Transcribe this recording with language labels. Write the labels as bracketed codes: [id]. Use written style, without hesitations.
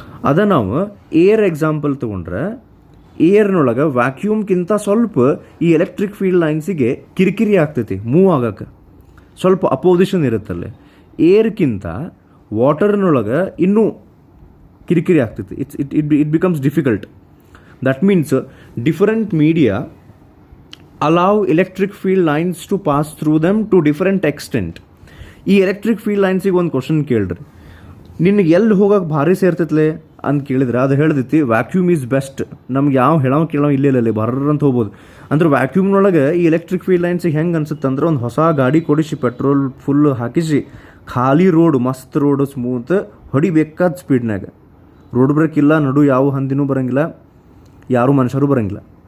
[kn] ಅದ ನಾವು air example ತೊಗೊಂಡ್ರೆ ಏರ್ನೊಳಗೆ ವ್ಯಾಕ್ಯೂಮ್ಗಿಂತ ಸ್ವಲ್ಪ ಈ ಎಲೆಕ್ಟ್ರಿಕ್ ಫೀಲ್ಡ್ ಲೈನ್ಸಿಗೆ ಕಿರಿಕಿರಿ ಆಗ್ತೈತಿ, ಮೂವ್ ಆಗಕ್ಕೆ ಸ್ವಲ್ಪ ಅಪೋಸಿಷನ್ ಇರುತ್ತಲ್ಲಿ. ಏರ್ಗಿಂತ ವಾಟರ್ನೊಳಗೆ ಇನ್ನೂ ಕಿರಿಕಿರಿ ಆಗ್ತೈತಿ. [en] It becomes difficult. That means different media allow electric field lines to pass through them to different extent. [kn] ಈ ಎಲೆಕ್ಟ್ರಿಕ್ ಫೀಲ್ಡ್ ಲೈನ್ಸಿಗೆ ಒಂದು ಕ್ವಶನ್ ಕೇಳ್ರಿ, ನಿನಗೆ ಎಲ್ಲಿ ಹೋಗಕ್ಕೆ ಭಾರಿ ಸೇರ್ತೈತ್ಲೆ ಅಂತ ಕೇಳಿದ್ರೆ ಅದು ಹೇಳ್ದೈತಿ [en] Vacuum is best. [kn] ನಮ್ಗೆ ಯಾವ ಕೇಳೋ ಇಲ್ಲೇ ಬರ್ರಂತ ಹೋಗ್ಬೋದು. ಅಂದ್ರೆ ವ್ಯಾಕ್ಯೂಮ್ನೊಳಗೆ ಈ ಎಲೆಕ್ಟ್ರಿಕ್ ಫೀಲ್ಡ್ ಲೈನ್ಸಿಗೆ ಹೆಂಗೆ ಅನ್ಸುತ್ತೆ ಅಂದ್ರೆ ಒಂದು ಹೊಸ ಗಾಡಿ ಕೊಡಿಸಿ ಪೆಟ್ರೋಲ್ ಫುಲ್ ಹಾಕಿಸಿ ಖಾಲಿ ರೋಡ್, ಮಸ್ತ್ ರೋಡ್, ಸ್ಮೂತ್ ಹೊಡಿಬೇಕಾದ ಸ್ಪೀಡ್ನಾಗ, ರೋಡ್ ಬ್ರೇಕ್ ಇಲ್ಲ, ನಡು ಯಾವ ಹಂದಿನೂ ಬರೋಂಗಿಲ್ಲ, ಯಾರೂ ಮನುಷ್ಯರು ಬರೋಂಗಿಲ್ಲ.